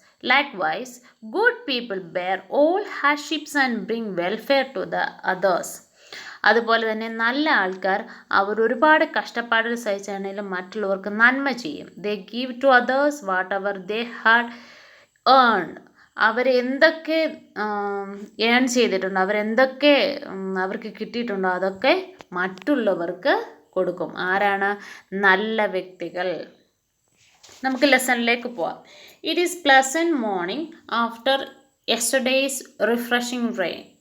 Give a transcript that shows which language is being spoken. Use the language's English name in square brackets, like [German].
[English] Likewise, good people bear all hardships and bring welfare to the others. [Malayalam] അതുപോലെ തന്നെ നല്ല ആൾക്കാർ അവർ ഒരുപാട് കഷ്ടപ്പാടുകൾ സഹിച്ചാണെങ്കിലും മറ്റുള്ളവർക്ക് നന്മ ചെയ്യും. [English] They give to others whatever they had earned. [Malayalam] അവരെന്തൊക്കെ earn ചെയ്തിട്ടുണ്ടോ, അവരെന്തൊക്കെ അവർക്ക് കിട്ടിയിട്ടുണ്ടോ അതൊക്കെ മറ്റുള്ളവർക്ക് കൊടുക്കും. ആരാണ്? നല്ല വ്യക്തികൾ. നമുക്ക് ലെസണിലേക്ക് പോവാം. [English] It is pleasant morning after yesterday's refreshing rain.